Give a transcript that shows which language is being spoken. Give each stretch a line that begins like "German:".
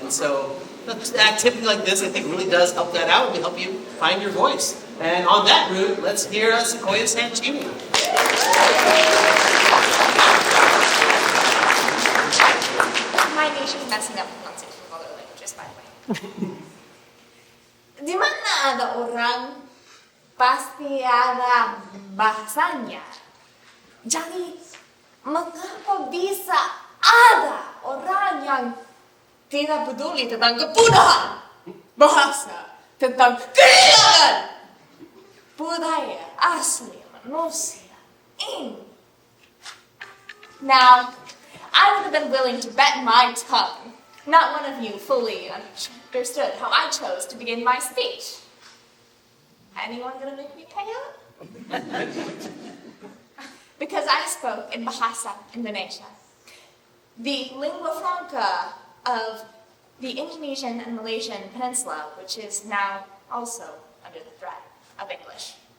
English: And so, an activity like this, I think, really does help that out and will help you find your voice. And on that route, let's hear Sequoia Sancini. My nation's messing up pronunciation of other languages, by the way.
Indonesian: Di mana ada orang, pasti ada bahasanya. Jadi, mengapa bisa ada orang yang tidak peduli tentang kepunahan bahasa, tentang kehilangan budaya asli manusia ini?
English: Now, I would have been willing to bet my tongue not one of you fully understood how I chose to begin my speech. Anyone gonna make me pay up? Because I spoke in Bahasa Indonesia, the lingua franca of the Indonesian and Malaysian peninsula, which is now also under the threat of English.